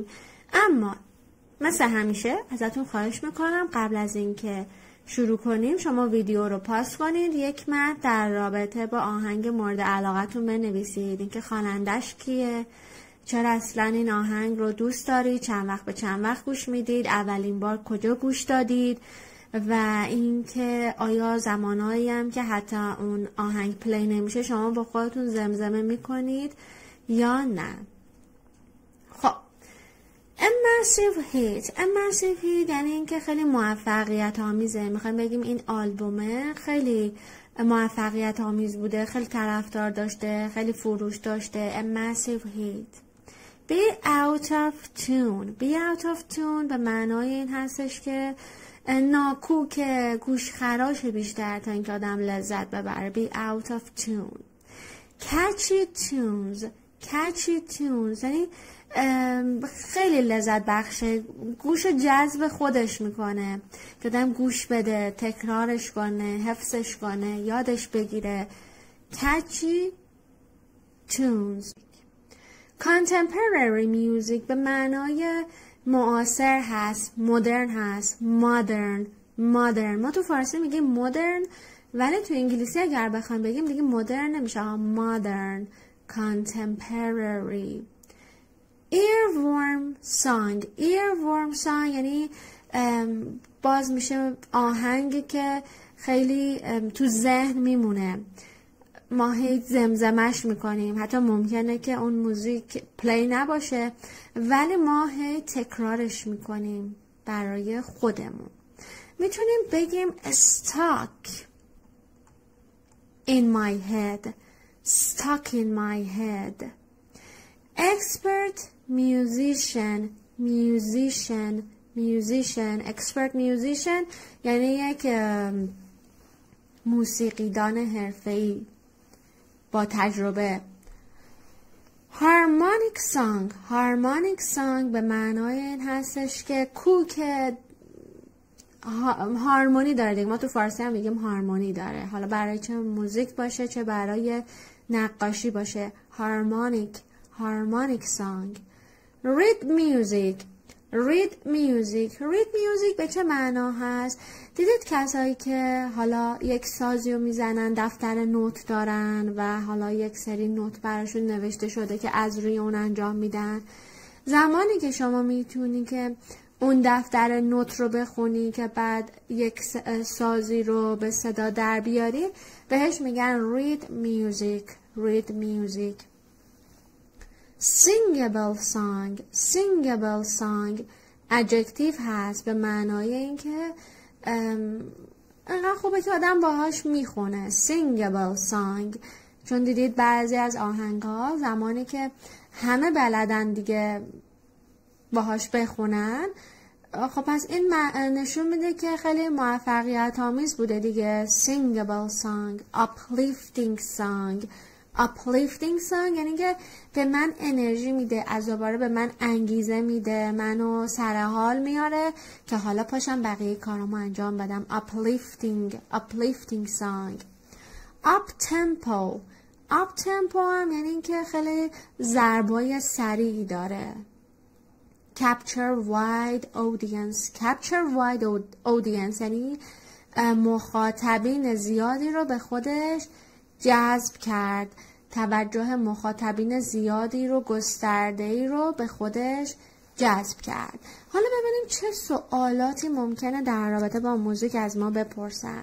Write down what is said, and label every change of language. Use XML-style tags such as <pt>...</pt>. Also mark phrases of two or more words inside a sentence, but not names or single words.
<fa>اما مثل همیشه ازتون خواهش میکنم قبل از اینکه شروع کنیم شما ویدیو رو پاس کنید، یک متن در رابطه با آهنگ مورد علاقتون بنویسید، اینکه خوانندش کیه، چرا اصلا این آهنگ رو دوست دارید، چند وقت به چند وقت گوش میدید، اولین بار کجا گوش دادید و اینکه آیا زمانایی هم که حتی اون آهنگ پلی نمیشه شما با خودتون زمزمه میکنید یا نه. خب</fa> <en>immersive hit</en> <fa>یعنی اینکه خیلی موفقیت آمیزه. میخوایم بگیم این آلبومه خیلی موفقیت آمیز بوده، خیلی طرفدار داشته، خیلی فروش داشته.</fa> <en>immersive hit. be out of tune</en> <fa>به معنای این هستش که ناکوکه، گوش خراشه بیشتر تا اینکه آدم لذت ببره.</fa> <en>be out of tune. catchy tunes</en> <fa>یعنی خیلی لذت بخشه، گوش جذب خودش میکنه که آدم گوش بده، تکرارش کنه، حفظش کنه، یادش بگیره.</fa> <en>catchy tunes. contemporary music</en> <fa>به معنای معاصر هست، مدرن هست. modern ما تو فارسی میگیم مدرن، ولی تو انگلیسی اگر بخوایم بگیم دیگه مدرن نمیشه، modern. contemporary.</fa> <en>earworm song</en> <fa>یعنی باز میشه آهنگی که خیلی تو ذهن میمونه، ما هی زمزمش میکنیم، حتی ممکنه که اون موزیک پلی نباشه ولی ما هی تکرارش میکنیم برای خودمون. میتونیم بگیم</fa> <en>stuck in my head. expert musician</en> <fa>یعنی یک موسیقیدان حرفه‌ای با تجربه.</fa> <en>harmonic song</en> <fa>به معنای این هستش که کوک هارمونی داره دیگه. ما تو فارسی هم میگیم هارمونی داره، حالا برای چه موزیک باشه چه برای نقاشی باشه.</fa> <en>harmonic song. read music</en> <fa>به چه معنا هست؟ دیدید کسایی که حالا یک سازی رو میزنن، دفتر نوت دارن و حالا یک سری نوت براشون نوشته شده که از روی اون انجام میدن. زمانی که شما میتونی که اون دفتر نوت رو بخونی که بعد یک سازی رو به صدا در بیاری، بهش میگن</fa> <en>read music. singable song adjective</en> <fa>هست به معنای اینکه انقدر خوبه که آدم باهاش میخونه.</fa> <en>singable song</en> <fa>چون دیدید بعضی از آهنگ‌ها زمانی که همه بلدن دیگه باهاش بخونن، خب پس این نشون میده که خیلی موفقیت آمیز بوده دیگه.</fa> <en>singable song. uplifting song</en> <fa>یعنی که به من انرژی میده، از دوباره به من انگیزه میده، منو سر حال میاره که حالا پاشم بقیه کارامو انجام بدم.</fa> <en>uplifting song. up tempo</en> <fa>هم یعنی که خیلی ضربای سریعی داره.</fa> <en>capture wide audience</en> <fa>یعنی مخاطبین زیادی رو به خودش جذب کرد، توجه مخاطبین زیادی رو، گسترده‌ای رو به خودش جذب کرد. حالا ببینیم چه سوالاتی ممکنه در رابطه با موزیک از ما بپرسن.</fa>